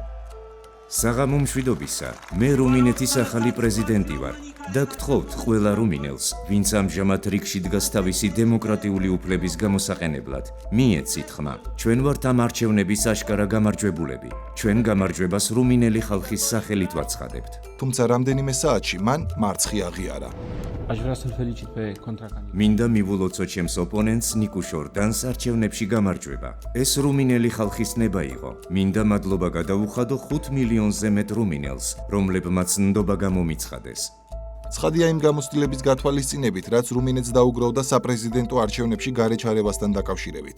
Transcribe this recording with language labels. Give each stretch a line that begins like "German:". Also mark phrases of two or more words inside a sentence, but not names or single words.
Georgian: საღამო მშვიდობისა, მე რუმინეთის ახალი პრეზიდენტი ვარ და გთხოვთ ყველა რუმინელს, ვინც ამჟამად რიგში დგას თავისი დემოკრატიული უფლების გამოსაყენებლად, მიეცით ხმა. ჩვენ ვართ ამ არჩევნების აშკარა გამარჯვებულები. ჩვენ გამარჯვებას რუმინელი ხალხის სახელით ვაცხადებთ. თუმცა რამდენიმე საათში მან მარცხი აღიარა.
Romanian: Aș vrea să-l felicit pe contracandidat.
Georgian: მინდა მივულოცო ჩემს ოპონენტს ნიკუშორ დანს არჩევნებში გამარჯვება. ეს რუმინელი ხალხის ნება იყო. მინდა მადლობა გადაუხადო 5 მილიონზე მეტ რუმინელს, რომლებმაც ნდობა გამომიცხადეს. ცხადია იმ გამოცდილების გათვალისწინებით, რაც რუმინეთს დაუგროვდა საპრეზიდენტო არჩევნებში გარეჩარებასთან დაკავშირებით.